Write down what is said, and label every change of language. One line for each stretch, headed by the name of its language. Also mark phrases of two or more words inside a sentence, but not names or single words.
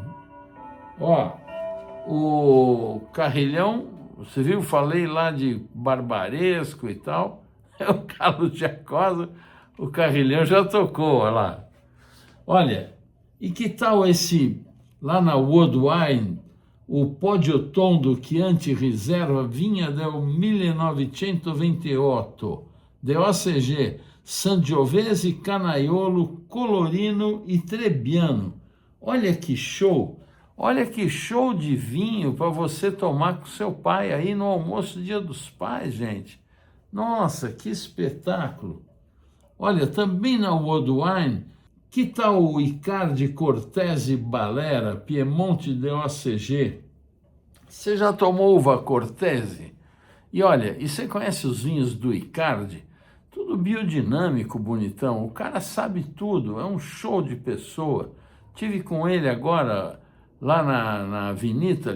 Portuguese: Ó, o Carrilhão, você viu? Falei lá de Barbaresco e tal. É o Carlos Giacosa, o Carrilhão já tocou, olha lá. Olha, e que tal esse, lá na Woodwine, o Poggio Tondo Chianti Riserva Vinha del 1928, de OCG, Sangiovese, Canaiolo, Colorino e Trebbiano. Olha que show! Olha que show de vinho para você tomar com seu pai aí no almoço Dia dos Pais, gente. Nossa, que espetáculo! Olha, também na World Wine, que tal o Icardi Cortese Balera, Piemonte de OCG? Você já tomou uva Cortese? E olha, e você conhece os vinhos do Icardi? Tudo biodinâmico, bonitão. O cara sabe tudo, é um show de pessoa. Tive com ele agora lá na Vinitaly.